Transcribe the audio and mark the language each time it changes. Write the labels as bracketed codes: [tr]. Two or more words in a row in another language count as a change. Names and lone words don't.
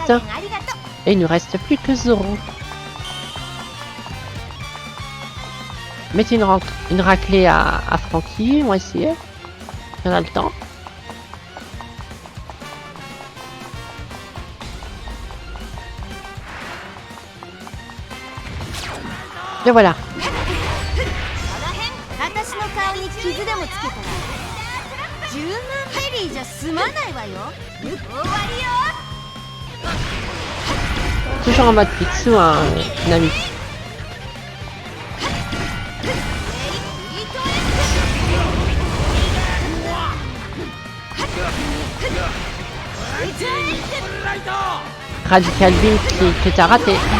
[fr] Et il ne reste plus que Zoro. Mettez une raclée à Frankie, on va essayer. On a le temps. Et voilà. [ja] 私の顔に傷でもつけたら10万ベリーじゃ済まないわよ。終わりよ。 [fr] Toujours en mode Picsou, hein, Nami. Radical Beam que t'as raté.